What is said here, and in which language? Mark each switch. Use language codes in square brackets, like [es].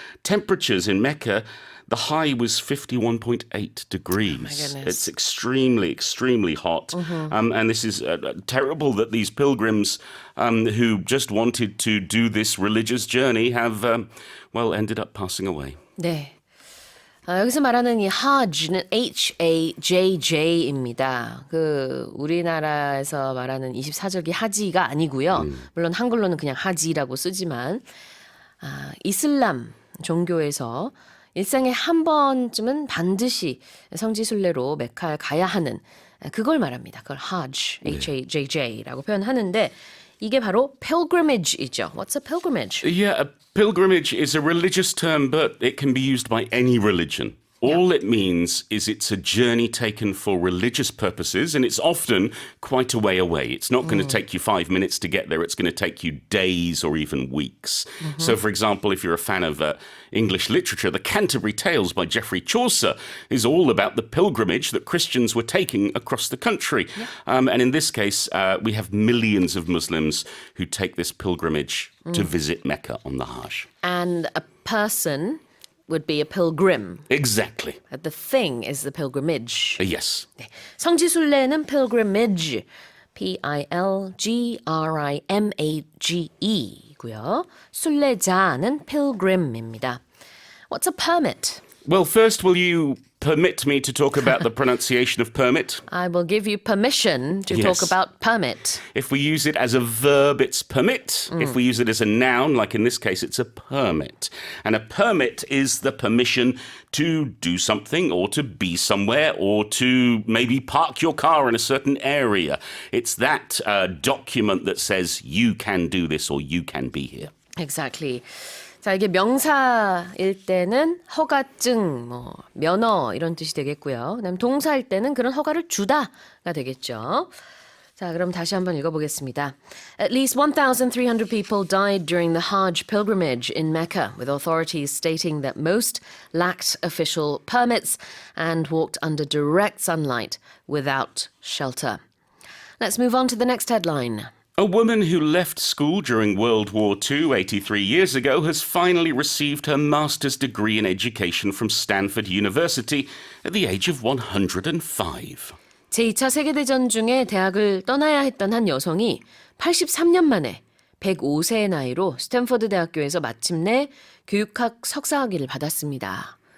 [en] Temperatures in Mecca, the high was 51.8 degrees. Oh my goodness. It's extremely, extremely hot. And this is terrible that these pilgrims who just wanted to do this religious journey have, ended up passing away. [ko] 네. 여기서 말하는 이 Hajj는 Hajj입니다. 우리나라에서 말하는 24절기 하지가 아니고요. 물론 한글로는 그냥 하지라고 쓰지만 이슬람 종교에서 일생에 한 번쯤은 반드시 성지순례로 메카에 가야 하는 그걸 말합니다. 그걸 Hajj, H-A-J-J라고 표현하는데 이게 바로 pilgrimage이죠. [en] What's a pilgrimage? Yeah, a pilgrimage is a religious term, but it can be used by any religion. All it means is it's a journey taken for religious purposes, and it's often quite a way away. It's not going to take you 5 minutes to get there. It's going to take you days or even weeks. So, for example, if you're a fan of English literature, the Canterbury Tales by Geoffrey Chaucer is all about the pilgrimage that Christians were taking across the country. And in this case, we have millions of Muslims who take this pilgrimage to visit Mecca on the Hajj. And a person would be a pilgrim. Exactly. The thing is the pilgrimage. Yes. [ko] 네. 성지순례는 pilgrimage, P-I-L-G-R-I-M-A-G-E고요. 순례자는 pilgrim입니다. [en] What's a permit? Well, first, will you permit me to talk about the pronunciation of permit? I will give you permission to talk about permit. If we use it as a verb, it's permit. If we use it as a noun, like in this case, it's a permit. And a permit is the permission to do something or to be somewhere or to maybe park your car in a certain area. It's that document that says you can do this or you can be here. Exactly. [ko] 자, 이게 명사일 때는 허가증, 면허 이런 뜻이 되겠고요. 그다음 동사일 때는 그런 허가를 주다가 되겠죠. 자, 그럼 다시 한번 읽어보겠습니다. [en] At least 1,300 people died during the Hajj pilgrimage in Mecca, with authorities stating that most lacked official permits and walked under direct sunlight without shelter. Let's move on to the next headline. A woman who left school during World War II 83 years ago has finally received her master's degree in education from Stanford University at the age of 105. [ko] 제2차 세계대전 중에 대학을 떠나야 했던 한 여성이 83년 만에 105세의 나이로 스탠퍼드 대학교에서 마침내 교육학 석사학위를 받았습니다.